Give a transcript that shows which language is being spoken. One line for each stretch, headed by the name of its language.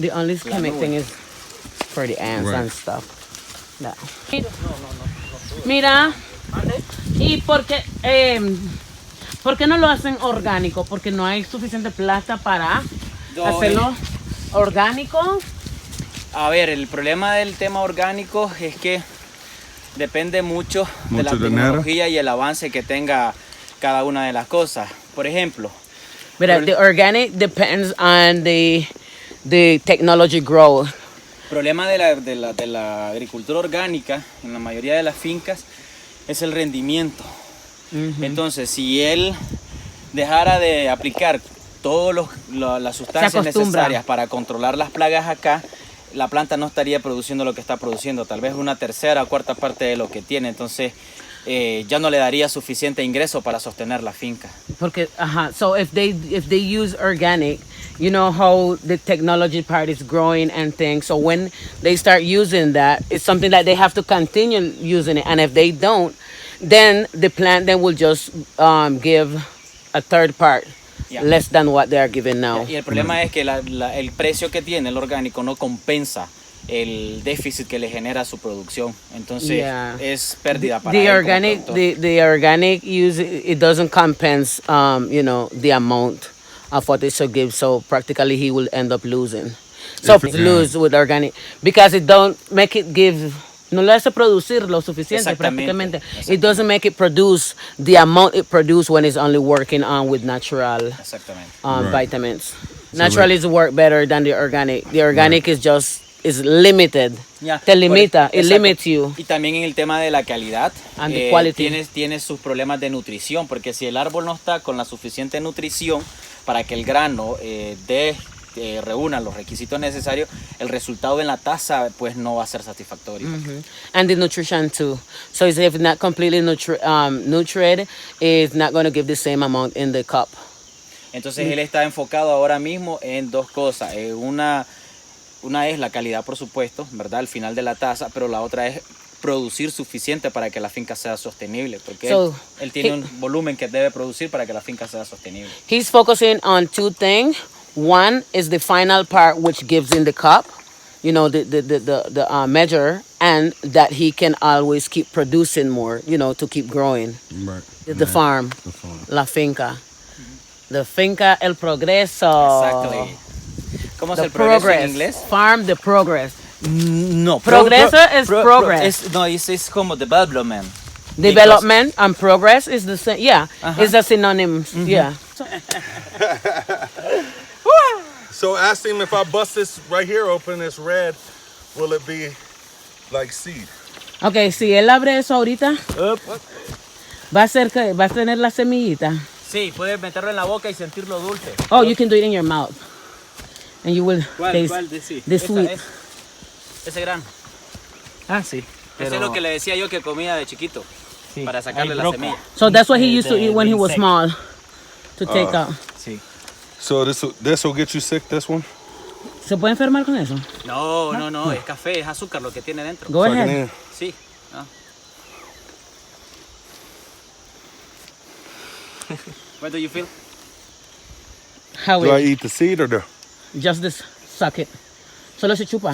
English: the only chemic thing is for the ants Right. and stuff. No.
Spanish: Mira, ¿y por qué no lo hacen orgánico? Porque no hay suficiente plata para hacerlo orgánico. A ver, el problema del tema orgánico es que depende mucho de la Mucho dinero. tecnología y el avance que tenga cada una de las cosas. Por ejemplo,
English: But the organic depends on the technology growth.
Spanish: problema de la agricultura orgánica en la mayoría de las fincas es el rendimiento. Entonces, si él dejara de aplicar todas las sustancias necesarias para controlar las plagas acá, la planta no estaría produciendo lo que está produciendo, tal vez una tercera o cuarta parte de lo que tiene. Entonces, ya no le daría suficiente ingreso para sostener la finca. Porque,
English: so if they use organic, you know how the technology part is growing and things. So when they start using that, it's something that they have to continue using it. And if they don't, then the plant then will just give a third part. Yeah. Less than what they are giving now.
Spanish: Y el problema es que el precio que tiene el orgánico no compensa el déficit que le genera su producción. Entonces es pérdida para
English: the
Spanish: él
English: organic. The organic use it doesn't compensate the amount of what it should give. So practically he will end up losing. So lose with organic because it don't make it give.
Spanish: No le hace producir lo suficiente prácticamente.
English: It doesn't make it produce the amount it produces when it's only working on with natural vitamins. Natural is work better than the organic. The organic is limited.
Spanish: Te limita.
English: It limits you.
Spanish: Y también en el tema de la calidad,
English: and the quality.
Spanish: Tienes sus problemas de nutrición, porque si el árbol no está con la suficiente nutrición para que el grano reúna los requisitos necesarios, el resultado en la taza pues no va a ser satisfactorio.
English: And the nutrition too. So if it's not completely nutrited, it's not going to give the same amount in the cup.
Spanish: Entonces él está enfocado ahora mismo en dos cosas. Una es la calidad, por supuesto, ¿verdad? Al final de la taza, pero la otra es producir suficiente para que la finca sea sostenible, porque él tiene un volumen que debe producir para que la finca sea sostenible.
English: He's focusing on two things. One is the final part which gives in the cup, the measure, and that he can always keep producing more, to keep growing. Right. The farm.
Spanish: La finca.
English: The finca,
Spanish: el progreso.
English: Exactly.
Spanish: ¿Cómo es el progreso en inglés?
English: Farm, the progress. No.
Spanish: Progreso es progress. No, es como development.
English: Development and progress is the same. Yeah, it's a synonym. Yeah. So ask him if I bust this right here open, it's red, will it be like seed?
Spanish: Okay, si él abre eso ahorita, va a tener la semillita. Sí, puedes meterlo en la boca y sentirlo dulce.
English: Oh, you can do it in your mouth. And you will taste the sweet.
Spanish: Ese grano. Ah, sí. Eso es lo que le decía yo que comía de chiquito, para sacarle la semilla.
English: So that's what he used to eat when he was small, to take out.
Spanish: Sí.
English: So this will get you sick, this one?
Spanish: ¿Se puede enfermar con eso? No, es café, es azúcar lo que tiene dentro.
English: Go ahead.
Spanish: Sí. No.
English: What do you feel? Do I eat the seed or the? Just suck it.
Spanish: Solo se chupa.